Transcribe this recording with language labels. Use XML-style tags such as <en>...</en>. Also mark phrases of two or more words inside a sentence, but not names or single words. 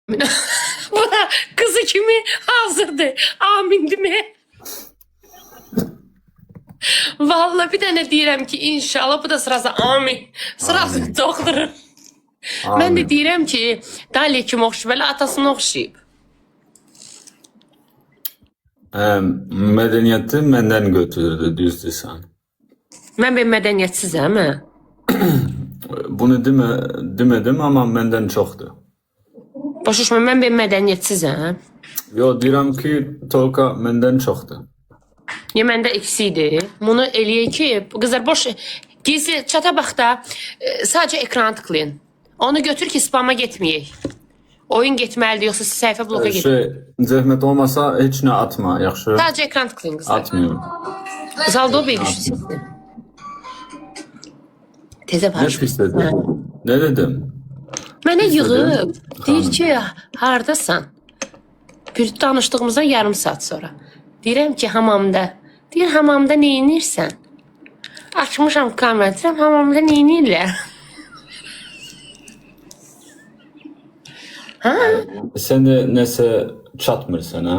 <az>Bu da kızı kimi hazırdır.</az> <tr>Amin değil mi?</tr> <az>Vallahi bir tane deyirəm ki inşallah bu da sırası amin. Sırası doktorun.</az> <tr>Ben de</tr> <az>deyirəm ki Dali kimi oxşayıb, elə atasını oxşayıb. Medeniyeti benden götürdü, düz desən. Mən bir mədəniyyətsizəm, hə?</az> <tr>Bunu demedim ama benden çoktu.</tr> <az>Başa düşmə, mən bir mədəniyyətsizəm. Yo, deyirəm ki, Tolga</az> <tr>benden çoktu.</tr> <az>Ya məndə eksiydi. Bunu eləyək ki, qızlar boş gizli çata bax da sadəcə ekranı tıklayın. Onu götür ki spama getməyək. Oyun getməlidir, yoxsa səhifə bloka gedir. Zəhmət olmasa heç nə atma, yaxşı? Sadəcə ekran tıklayın qızlar.</az> <tr>Atmıyorum. Zaldo Bey güçlü sesli. Tezə Ne barış. pisledi? Ne dedim?</tr> <az>Mənə yığıb,</az> <tr>Tamam.</tr> <az>deyir ki, hardasan? Bir danışdığımızdan yarım saat sonra. Deyirəm ki, hamamda. Deyir, hamamda neyinirsən? Açmışam kamerayı, deyirəm, hamamda neyinirlər? Sen de nese çatmır sana.</az>